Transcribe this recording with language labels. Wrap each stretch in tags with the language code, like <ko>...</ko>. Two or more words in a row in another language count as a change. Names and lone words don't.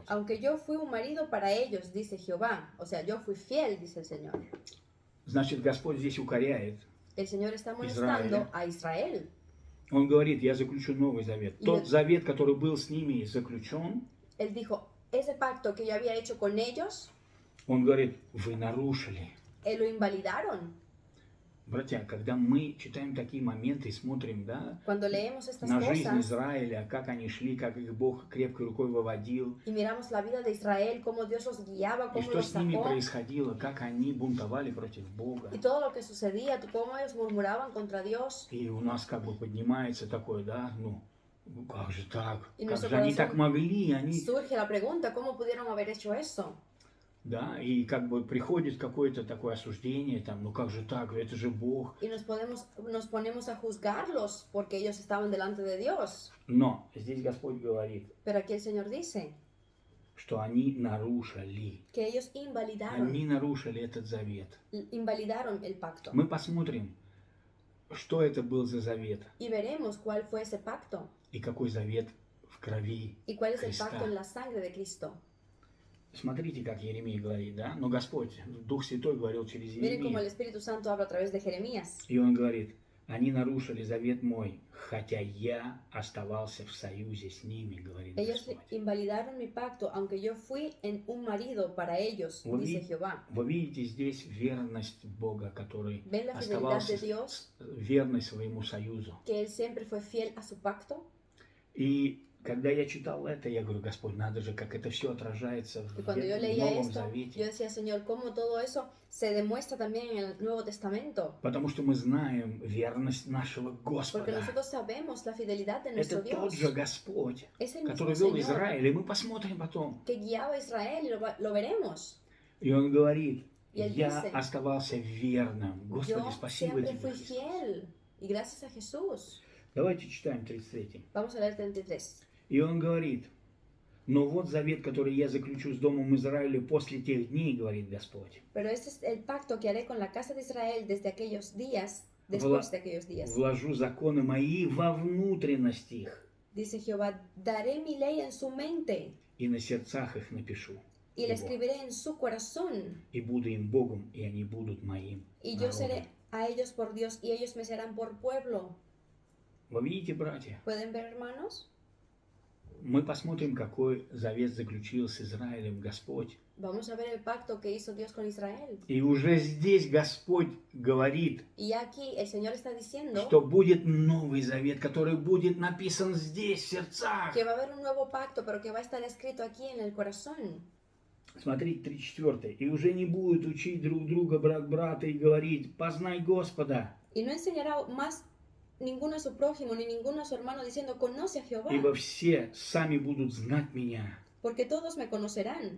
<es>Aunque yo fui un marido para ellos, dice Jehová. O sea, yo fui fiel, dice el Señor.</es> <ru>Значит, Господь здесь укоряет.</ru> <es>El Señor está molestando a Israel.</es> <ru>Он говорит, я заключу новый завет. Тот завет, который был с ними заключен,</ru> <es>Él dijo, ese pacto que yo había hecho con ellos,</es> <ru>он говорит, вы нарушили.</ru> <es>lo invalidaron.</es> <ru>Братья, когда мы читаем такие моменты и смотрим, да,</ru> <es>Cuando leemos estas</es> <ru>на жизнь</ru> <es>cosas</es> <ru>Израиля, как они шли, как их Бог крепкой рукой выводил,</ru> <es>y miramos la vida de Israel, cómo Dios los guiaba,</es> <ru>и</ru> <es>cómo</es> <ru>что</ru> <es>los</es> <ru>с ними</ru> <es>sacó,</es> <ru>происходило, как они бунтовали против Бога.</ru> <es>y todo lo que sucedía, cómo ellos murmuraban contra Dios.</es> <ru>И у нас как бы поднимается такое, да, ну как же так? И Как</ru> <es>nuestro</es> <ru>же они</ru> <es>corazón</es> <ru>так могли? Они,</ru> <es>Surge la pregunta, ¿cómo pudieron haber hecho eso?</es> <ru>да, и как бы приходит какое-то такое осуждение, там, ну как же так? Это же Бог.</ru> <es>Y nos ponemos a juzgarlos porque ellos estaban delante de Dios.</es> <ru>Но здесь Господь говорит,</ru> <es>Pero aquí el Señor dice</es> <ru>что они нарушили.</ru> <es>que ellos</es> <ru>Они нарушили этот завет.</ru> <es>invalidaron el pacto.</es> <ru>Мы посмотрим, что это был за завет</ru> <es>Y veremos cuál fue ese pacto</es> <ru>и какой завет в крови</ru> <es>y cuál es el</es> <ru>Христа.</ru> <es>pacto en la sangre de Cristo.</es> <ru>Смотрите, как Еремия говорит, да? Но Господь, Дух Святой говорил через</ru> <es>Miren cómo el</es> <ru>Еремию.</ru> <es>Espíritu Santo habla a través de Jeremías.</es> <ru>И он говорит, они нарушили завет мой, хотя я оставался в союзе с ними, говорит</ru> <es>Ellos</es> <ru>Господь.</ru> <es>invalidaron mi pacto, aunque yo fui en un marido para ellos, dice Jehová.</es> <ru>Вы видите здесь верность Бога, который</ru> <es>¿Ven la fidelidad</es> <ru>оставался</ru> <es>de Dios?</es> <ru>верный своему союзу.</ru> <es>Que Él siempre fue fiel a su pacto.</es> <ru>И когда я читал это, я говорю, Господь, надо же, как это все отражается</ru> <es>Y</es> <ru>в</ru> <es>cuando yo leía</es> <ru>Новом</ru> <es>esto, yo</es> <ru>Завете.</ru> <es>decía, Señor, cómo todo eso se demuestra también en el Nuevo Testamento.</es> <ru>Потому что мы знаем верность нашего</ru> <es>Porque</es> <ru>Господа.</ru> <es>nosotros sabemos la fidelidad de</es> <ru>Это</ru> <es>nuestro</es> <ru>тот</ru> <es>Dios.</es> <ru>же Господь,</ru> <es>Es el mismo</es> <ru>который вел</ru> <es>Señor</es> <ru>Израиль, и мы посмотрим потом.</ru> <es>que guiaba a Israel y lo veremos.</es> <ru>И он говорит,</ru> <es>Y él</es> <ru>я</ru> <es>dice,</es> <ru>оставался верным. Господи,</ru> <es>Yo</es> <ru>спасибо</ru> <es>siempre</es> <ru>тебе,</ru> <es>fui</es> <ru>Христос.</ru> <es>fiel. Y gracias a Jesús.</es> <ru>Давайте читаем 33.</ru> <es>Vamos a leer 33.</es> <ru>И он говорит, но вот завет, который я заключу с домом Израиля после тех дней, говорит Господь.</ru> <es>Pero este es el pacto que haré con la casa de Israel desde aquellos días, después de aquellos días.</es> <ru>Вложу законы мои во внутренность их,</ru> <es>Dice Jehová, daré mi ley en su mente</es> <ru>и на сердцах их напишу.</ru> <es>y la</es> <ru>его.</ru> <es>escribiré en su corazón.</es> <ru>И буду им Богом, и они будут моим</ru> <es>Y yo</es> <ru>народом.</ru> <es>seré a ellos por Dios y ellos me serán por pueblo.</es> <ru>Вы видите, братья?</ru> <es>¿Pueden ver, hermanos?</es> <ru>Мы посмотрим, какой завет заключил с Израилем Господь.</ru> <es>Vamos a ver el pacto que hizo Dios con Israel.</es> <ru>И уже здесь Господь говорит,</ru> <es>Y aquí el Señor está diciendo</es> <ru>что будет новый завет, который будет написан здесь, в сердцах.</ru> <es>que va a haber un nuevo pacto, pero que va a estar escrito aquí en el corazón.</es> <ru>Смотрите, 34. И уже не будут учить друг друга брат брата и говорить, познай Господа,</ru> <es>Y no enseñará más ninguno a su prójimo ni ninguno a su hermano diciendo, conoce a Jehová,</es> <ru>ибо все сами будут знать меня.</ru> <es>porque todos me conocerán.</es>